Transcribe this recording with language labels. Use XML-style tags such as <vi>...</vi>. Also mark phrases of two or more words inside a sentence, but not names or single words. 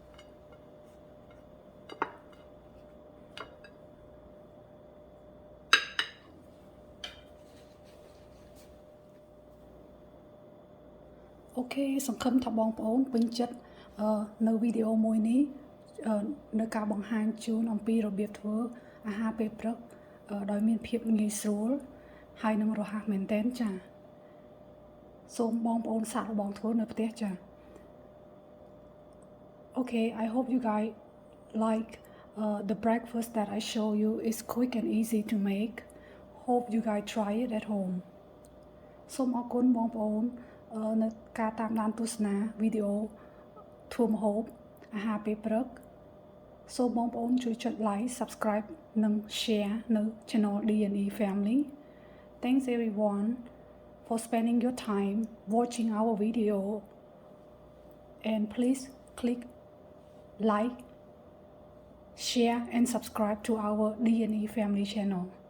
<km>Okay សង្ឃឹមថាបងប្អូនពេញចិត្តនៅវីដេអូមួយនេះនៅការបង្ហាញជូនអំពីរបៀបធ្វើអាហារពេលព្រឹកដោយមានភាពងាយស្រួលហើយនឹងរហ័សមែនទែនចា៎ សូមបងប្អូនសាកល្បងធ្វើនៅផ្ទះចា៎</km> <en>Okay, I hope you guys like the breakfast that I show you is quick and easy to make. Hope you guys try it at home.</en> <km>សូមអរគុណបងប្អូននៅការតាមដានទស្សនាវីដេអូធ្វើម្ហូបអាហារពេលព្រឹក សូមបងប្អូនជួយចុច</km> <en>like, subscribe</en> <km>និង share នៅ channel D&E Family.</km> <en>Thanks everyone for spending your time watching our video, and please click like, share and subscribe to our D&E Family channel.</en>